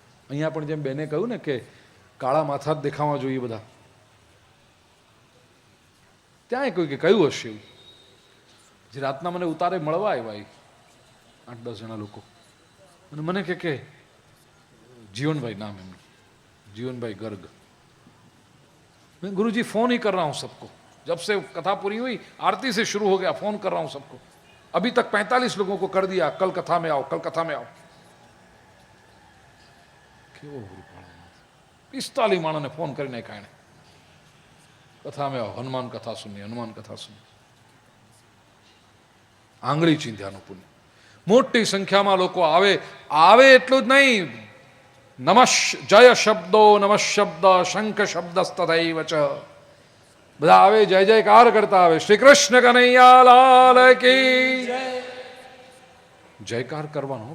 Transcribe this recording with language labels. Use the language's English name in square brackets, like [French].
[Gujarati] અહીંયા પણ જેમ બેને કહ્યું ને કે કાળા માથા જ દેખાવા જોઈએ બધા, ત્યાં કોઈ કે કહ્યું હશે એવું. જે રાતના મને ઉતારે મળવા આવ્યા 8-10 જણા લોકો, અને મને કે [Hindi] जीवनभाई नाम है, जीवनभाई गर्ग. मैं गुरुजी फोन ही कर रहा हूं सबको, जब से कथा पूरी हुई आरती से शुरू हो गया फोन कर रहा हूं सबको, अभी तक 45 लोगों को कर दिया, कल कथा में आओ, कल कथा में आओ. [Gujarati] કેવો 45 માણસને ફોન કરીને કારણે કથા [Hindi] में आओ, हनुमान कथा सुनिए, हनुमान कथा सुनिए. [Gujarati] આંગળી ચીંધ્યાનું પુણ્ય. મોટી સંખ્યામાં લોકો આવે એટલું જ નહીં, જય શબ્દો નમઃ શબ્દ શંખ શબ્દ તથૈવ ચ, બધા આવે જય જયકાર કરતા આવે. શ્રી કૃષ્ણ કનૈયા લાલ કી જયકાર કરવાનો.